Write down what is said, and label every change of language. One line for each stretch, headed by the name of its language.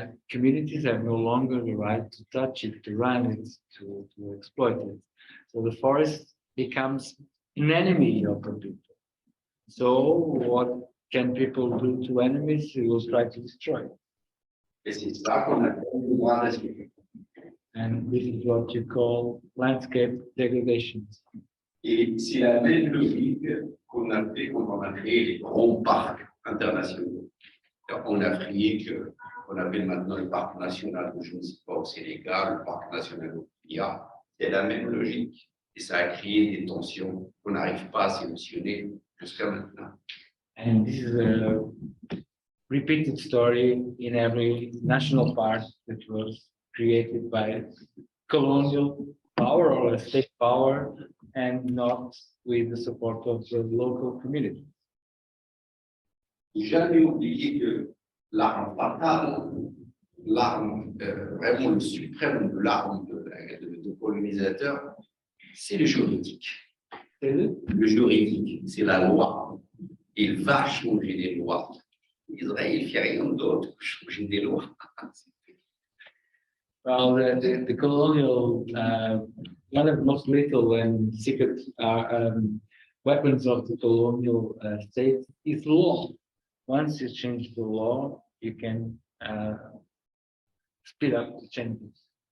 English: Communities have no longer the right to touch it, to run it, to exploit it. So the forest becomes an enemy of the people. So what can people do to enemies? They will try to destroy it.
French: Et c'est ça qu'on appelle le droit national.
English: And this is what you call landscape degradation.
French: Et c'est la même logique qu'on a fait quand on a créé les grands parcs internationaux. En Afrique, on appelle maintenant le parc national de je ne sais pas au Sénégal, le parc national au Kenya. C'est la même logique. Et ça a créé des tensions qu'on n'arrive pas à solutionner jusqu'à maintenant.
English: And this is a repeated story in every national park that was created by colonial power or a state power and not with the support of the local community.
French: Jamais oublier que l'arme fatale, l'arme vraiment le suprême de l'arme de colonisateur, c'est le juridique. Le juridique, c'est la loi. Il va changer des lois. Israël ne fait rien d'autre que changer des lois.
English: Well, the colonial, one of the most lethal and secret weapons of the colonial state is law. Once you change the law, you can speed up the changes.